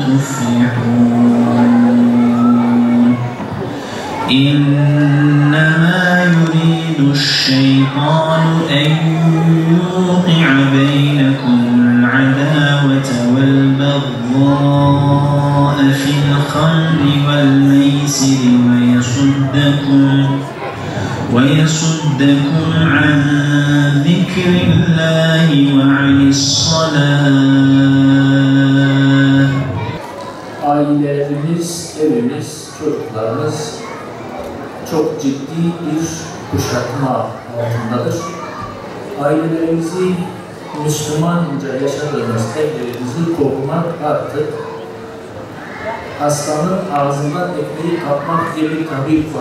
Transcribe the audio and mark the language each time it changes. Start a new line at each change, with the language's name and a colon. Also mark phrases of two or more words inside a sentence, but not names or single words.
Arabic: تفلحون إنما يريد الشيطان أن يوقع بينكم العداوة والبغضاء في الخمر والميسر ويصدكم عن ذكر الله وعن الصلاة.
Turkish: Ailelerimiz, evimiz, çocuklarımız çok ciddi bir kuşatma altındadır. Ailelerimizi Müslümanca yaşadığımız evlerimizi korumak artık aslanın ağzından ekmeği kapmak diye bir tabir var.